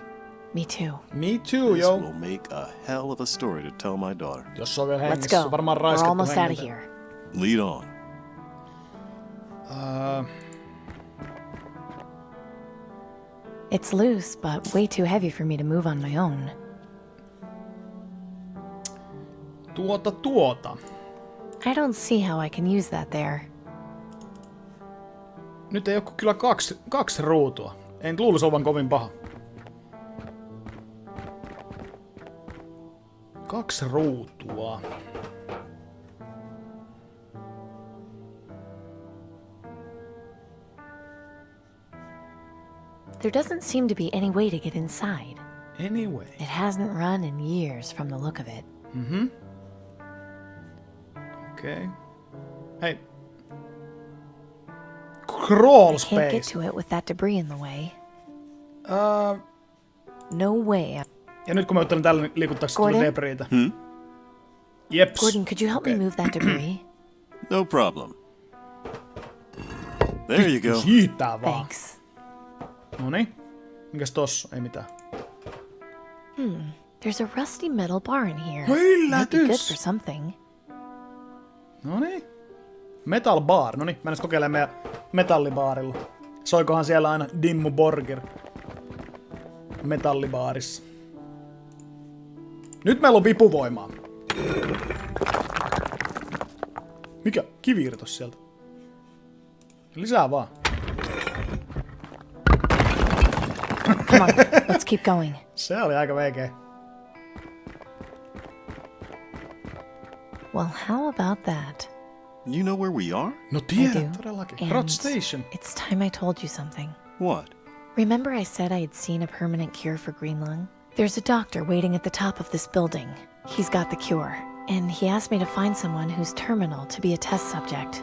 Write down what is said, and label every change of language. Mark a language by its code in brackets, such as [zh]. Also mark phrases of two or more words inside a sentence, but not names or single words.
[en] Me too. Me too, This yo. will make a hell of a story to tell my daughter. [fi] Jos on vielä [en] Let's [fi] hengissä, [en] go. [fi] varmaan [en] We're [fi] raiskattu [en] almost out of [fi] hengiltä. [en] here. Lead on. It's loose, but way too heavy for me to move on my own. [fi] Tuota. [en] I don't see how I can use that there. [fi] Nyt ei ole kyllä kaksi ruutua. En luulisi olevan kovin paha. 2 ruutua. [en] There doesn't seem to be any way to get inside. Anyway. It hasn't run in years from the look of it. [fi] Okay. Hei. [en] Crawl Can't get space. to it with that debris in the way. No way. [fi] Ja nyt kun mä ottelen tällä, niin liikuttaako se Gordon? debriitä? Jeps. [en] Gordon, could you help me move that debris? No problem. There you go. [fi] Siitää vaan. [en] Thanks. [fi] Noniin. Mikäs tossa? Ei mitään. [en] There's a rusty metal bar in here. [fi] No [en] Might be good [fi] yllätys! [en] for something. [fi] Noniin. [en] Metal bar. [fi] Noniin, mennään kokeilemaan meidän metallibaarilla. Soikohan siellä aina Dimmu Borgir. Metallibaarissa. Nyt meillä on vipuvoimaa. Mikä? Kivi irtos sieltä. Lisää vaan. [en] Come on, let's keep going. [fi] Se oli aika veikeä. [en] Well, how about that? You know where we are? [fi] No [en] I [fi] tiedän, [en] do. [fi] todellakin. [en] And Rot Station. it's time I told you something. What? Remember I said I had seen a permanent cure for green lung? There's a doctor waiting at the top of this building. He's got the cure, and he asked me to find someone who's terminal to be a test subject.